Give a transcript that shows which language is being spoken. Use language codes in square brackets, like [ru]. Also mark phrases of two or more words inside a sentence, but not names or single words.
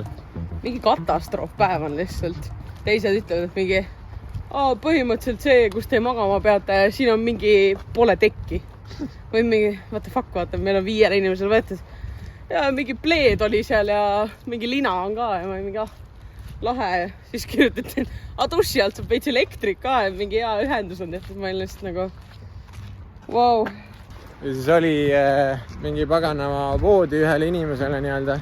[et] Mingi katastroof päev on lihtsalt. Teised ütlevad, et mingi põhimõtteliselt see, kus te magama peate, siin on mingi pole tekki. Või mingi, [en] what the fuck, [et] vaata, meil on 5 inimesel võetud. Ja mingi pleed oli seal ja mingi lina on ka ja ma mingi, lahe, siis kirjutati, et duši alt saab veits elektrik ka ja mingi hea ühendus on tehtud, ma olin lihtsalt nagu wow. Ja siis oli mingi paganama voodi ühele inimesele nii-öelda.